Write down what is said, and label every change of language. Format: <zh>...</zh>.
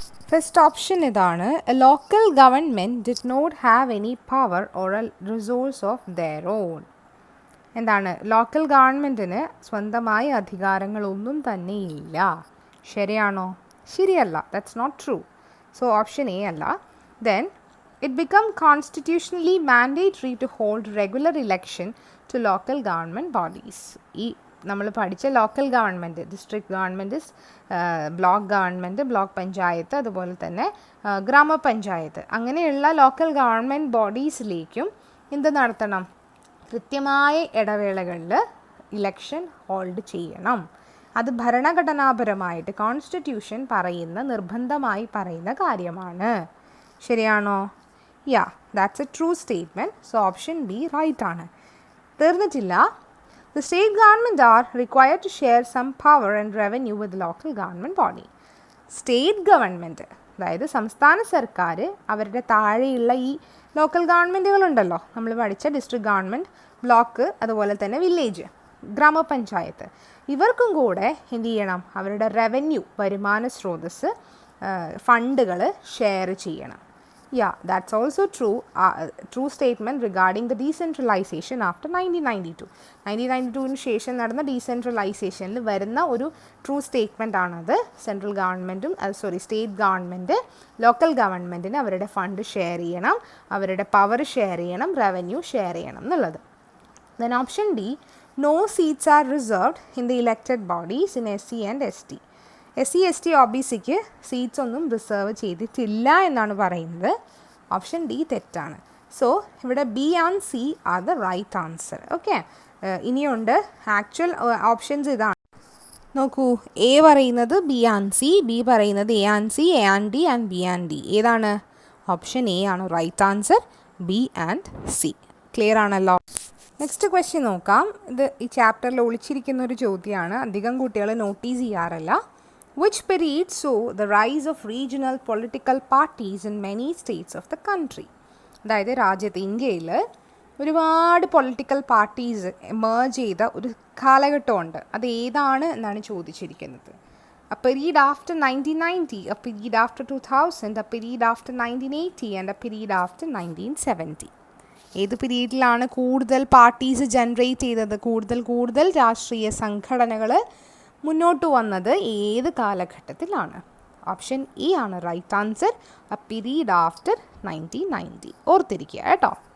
<ml>First option ഇതാണ്.</ml> <en>A local government did not have any power or a resource of their own. എന്താണ്?</en> <ml>Local ഗവൺമെൻറ്റിന് സ്വന്തമായ അധികാരങ്ങളൊന്നും തന്നെയില്ല. ശരിയാണോ? ശരിയല്ല.</ml> <en>That's not true.</en> <ml>So option A അല്ല.</ml> <en>Then it became constitutionally mandatory to hold regular election to local government bodies.</en> <ml>ഈ നമ്മൾ പഠിച്ച local government, district government, block government, block panchayat, അതുപോലെ തന്നെ ഗ്രാമപഞ്ചായത്ത്, അങ്ങനെയുള്ള ലോക്കൽ ഗവൺമെൻറ് ബോഡീസിലേക്കും എന്ത് നടത്തണം? കൃത്യമായ ഇടവേളകളിൽ ഇലക്ഷൻ ഹോൾഡ് ചെയ്യണം. അത് ഭരണഘടനാപരമായിട്ട് കോൺസ്റ്റിറ്റ്യൂഷൻ നിർബന്ധമായി പറയുന്ന കാര്യമാണ്. ശരിയാണോ?</ml> <en>Yeah, that's a true statement. So option B right ആണ്.</en> <ml>തീർന്നിട്ടില്ല.</ml> <en>The state government are required to share some power and revenue with the local government body. State government</en> <ml>അതായത് സംസ്ഥാന സർക്കാർ അവരുടെ താഴെയുള്ള ഈ ലോക്കൽ ഗവൺമെൻറ്റുകളുണ്ടല്ലോ, നമ്മൾ പഠിച്ച ഡിസ്ട്രിക്ട് ഗവൺമെൻറ്, ബ്ലോക്ക്, അതുപോലെ തന്നെ വില്ലേജ്, ഗ്രാമപഞ്ചായത്ത്, ഇവർക്കും കൂടെ എന്ത് ചെയ്യണം, അവരുടെ റവന്യൂ, വരുമാന സ്രോതസ്, ഫണ്ടുകൾ ഷെയർ ചെയ്യണം.</ml> <en>That's also true statement regarding the decentralization after 1992.</en> <ml>1992 ശേഷം നടന്ന ഡീസെൻട്രലൈസേഷനിൽ വരുന്ന ഒരു ട്രൂ സ്റ്റേറ്റ്മെൻ്റ് ആണത്. സെൻട്രൽ ഗവൺമെൻറ്റും സ്റ്റേറ്റ് ഗവൺമെൻറ് ലോക്കൽ ഗവൺമെൻറ്റിന് അവരുടെ ഫണ്ട് ഷെയർ ചെയ്യണം, അവരുടെ പവർ ഷെയർ ചെയ്യണം, റവന്യൂ ഷെയർ ചെയ്യണം എന്നുള്ളത്.</ml> <en>Then option D, no seats are reserved in the elected bodies in SC and ST.</en> <ml>SC/ST OBCക്ക് seats ഒന്നും റിസർവ് ചെയ്തിട്ടില്ല എന്നാണ് പറയുന്നത്. ഓപ്ഷൻ ഡി തെറ്റാണ്. സോ ഇവിടെ</ml> <en>B and C are the right answer.</en> <ml>Okay, ഇനിയുണ്ട് actual options ഇതാണ്. നോക്കൂ, A പറയുന്നത് ബി ആൻഡ് സി, ബി പറയുന്നത് A and C, A and D and B and D. ഏതാണ്? ഓപ്ഷൻ എ ആണ് right answer. B and C. Clear ആണല്ലോ? Next question നോക്കാം. ഇത് ഈ ചാപ്റ്ററിൽ ഒളിച്ചിരിക്കുന്ന ഒരു ചോദ്യമാണ്, അധികം കുട്ടികൾ നോട്ടീസ് ചെയ്യാറില്ല.</ml> <en>Which period saw the rise of regional political parties in many states of the country?</en> <ml>അതായത് രാജ്യത്ത്, ഇന്ത്യയിൽ ഒരുപാട് പൊളിറ്റിക്കൽ പാർട്ടീസ് എമേർജ് ചെയ്ത ഒരു കാലഘട്ടമുണ്ട്. അത് ഏതാണ് എന്നാണ് ചോദിച്ചിരിക്കുന്നത്.</ml> <en>A period after 1990, a period after 2000, a period after 1980 and a period after 1970.</en> <ml>ഏത് പീരീഡിലാണ് കൂടുതൽ പാർട്ടീസ് ജനറേറ്റ് ചെയ്തത്, കൂടുതൽ രാഷ്ട്രീയ സംഘടനകൾ മുന്നോട്ട് വന്നത് ഏത് കാലഘട്ടത്തിലാണ്? ഓപ്ഷൻ ഇ ആണ് right answer.</ml> <en>A period after 1990.</en> <ml>ഓർത്തിരിക്കുക കേട്ടോ.</ml>